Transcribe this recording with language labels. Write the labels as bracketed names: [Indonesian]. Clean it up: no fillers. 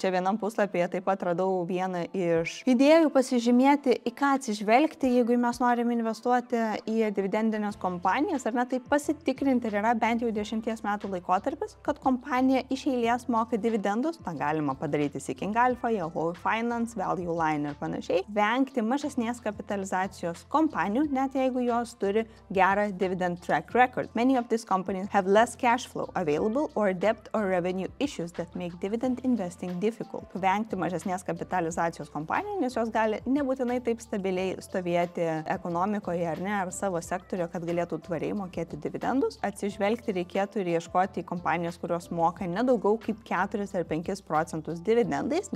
[Lithuanian] Čia vienam puslapyje taip pat radau vieną iš idėjų pasižymėti, į ką atsižvelgti, jeigu mes norim investuoti į dividendinės kompanijas, ar ne, tai pasitikrinti ir yra bent jau 10 metų laikotarpis, kad kompanija iš eilės moka dividendus. tą galima padaryti Seeking Alpha, Yahoo Finance, Value Line ir panašiai. Vengti mažesnės kapitalizacijos kompanijų, net jeigu jos turi gerą [English] dividend track record. Many of these companies have less cash flow available or debt or revenue issues that make dividend investing difficult. [Lithuanian] Vengti mažesnės kapitalizacijos kompanijų, nes jos gali nebūtinai taip stabiliai stovėti ekonomikoje ar ne, ar savo sektorio, kad galėtų tvariai mokėti dividendus. Atsižvelgti reikėtų ir ieškoti kompanijos, kurios moka nedaugiau kaip 4 ar 5% dividendais.